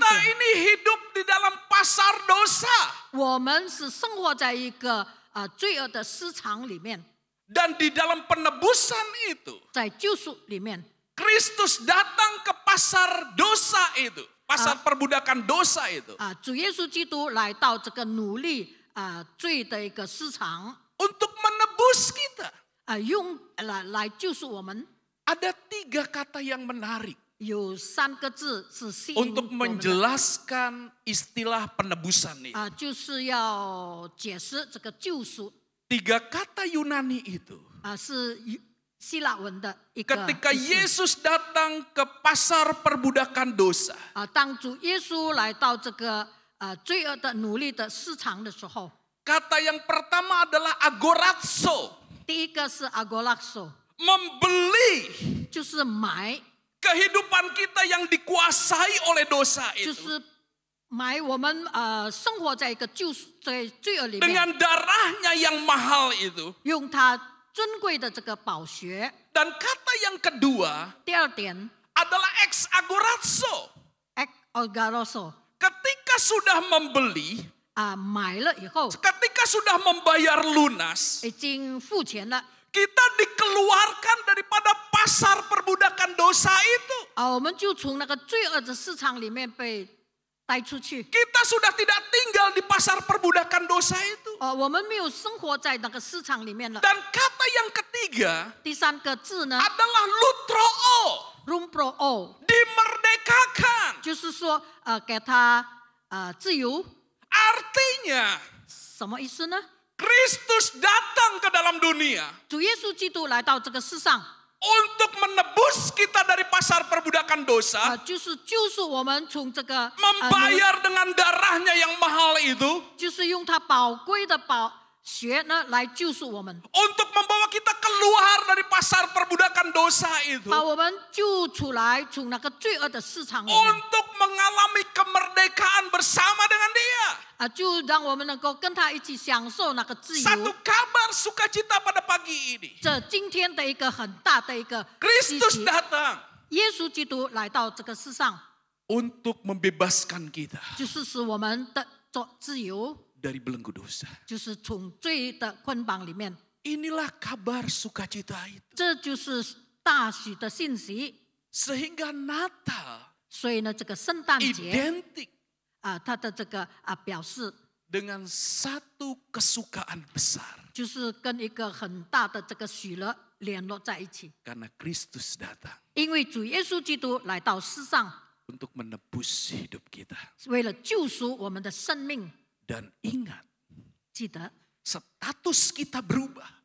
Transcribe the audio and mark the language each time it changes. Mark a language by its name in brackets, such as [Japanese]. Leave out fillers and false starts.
[Indonesian] ini hidup di dalam pasar dosa [Chinese] 我们是生活在一个罪恶的市场里面， [Indonesian] dan di dalam penebusan itu [Chinese] 在救赎里面， [Indonesian] Kristus datang ke pasar dosa itu, pasar perbudakan dosa itu [Chinese] 主耶稣基督来到这个奴隶罪的一个市场， [Indonesian] untuk menebus kita. [Chinese] 用来救赎我们。 [Indonesian] Ada 3 kata yang menarik [Chinese] 有3个字是吸引 [Indonesian] untuk [Chinese] 我们的， [Indonesian] menjelaskan istilah penebusan ini. [Chinese] 就是要解释这个救赎 [Indonesian] 3 kata Yunani itu [Chinese] 是希腊文的一个 [Indonesian] ketika [Chinese] 意思。 [Indonesian] Yesus datang ke pasar perbudakan dosa, [Chinese] 当主耶稣来到这个罪恶的奴隶的市场的时候， [Indonesian] kata yang pertama adalah agorazo, [Chinese] 第一个是 agorazo， [Indonesian] membeli [Chinese] 就是买， [Indonesian] kehidupan kita yang dikuasai oleh dosa [Chinese] 就 [Indonesian] itu [Chinese] 是买我们生活在一个罪恶里面， [Indonesian] dengan darahnya yang mahal itu. [Chinese] 用它尊贵的这个宝血。 [Indonesian] Dan kata yang kedua [Chinese] 第二点 [Indonesian] adalah ex agorazo, [Greek] agorazo， [Indonesian] ketika sudah membeli, [Chinese] 买了以后 [Indonesian] ketika sudah membayar lunas, [Chinese] 已经付钱了， [Indonesian] kita dikeluarkan daripada pasar perbudakan dosa itu. [Chinese] 我们就从那个罪恶的市场里面被带出去。 [Indonesian] Kita sudah tidak tinggal di pasar perbudakan dosa itu. [Chinese] 我们没有生活在那个市场里面了。 [Indonesian] Dan kata yang ketiga [Chinese] 第3个字呢 [Indonesian] adalah lutroo, ，rumproo， dimerdekakan. [Chinese] 就是说给他自由， [Indonesian] Artinya [Chinese] 什么意思呢？ [Indonesian] Kristus datang ke dalam dunia [Chinese] 主耶稣基督来到这个世上， [Indonesian] untuk menebus kita dari pasar perbudakan dosa, [Chinese] 就是救赎我们从这个 [Indonesian] membayar dengan darahnya yang mahal itu, [Chinese] 就是用他宝贵的血呢来救赎我们， [Indonesian] Untuk membawa kita keluar dari pasar perbudakan dosa itu. [Chinese] 把我们救出来，从那个罪恶的市场里面， [Indonesian] Untuk mengalami kemerdekaan bersama dengan dia. [Chinese] 就让我们能够跟他一起享受那个自 [Indonesian] Satu [Chinese] 由。 [Indonesian] kabar sukacita pada pagi ini. [Chinese] 这今天的一个很大的一个喜 [Indonesian] Kristus [Chinese] 喜， [Indonesian] datang [Chinese] 耶稣基督来到这个世上， [Indonesian] untuk membebaskan kita [Chinese] 就是使我们的做自由， [Indonesian] dari belenggu dosa. [Chinese] 就是从罪的捆绑里面。 [Indonesian] Inilah kabar sukacita itu. [Chinese] 这就是大喜的信息。 [Indonesian] Sehingga Natal [Chinese] 所以呢，这个圣诞节 [Indonesian] identik [Chinese] 它的这个表示 [Indonesian] dengan satu kesukaan besar. [Chinese] 就是跟一个很大的这个喜乐联络在一起。 [Indonesian] Karena Kristus datang [Chinese] 因为主耶稣基督来到世上， [Indonesian] untuk menebus hidup kita. [Chinese] 为了救赎我们的生命。 [Indonesian] Dan ingat, [Chinese] 记得， [Indonesian] status kita berubah.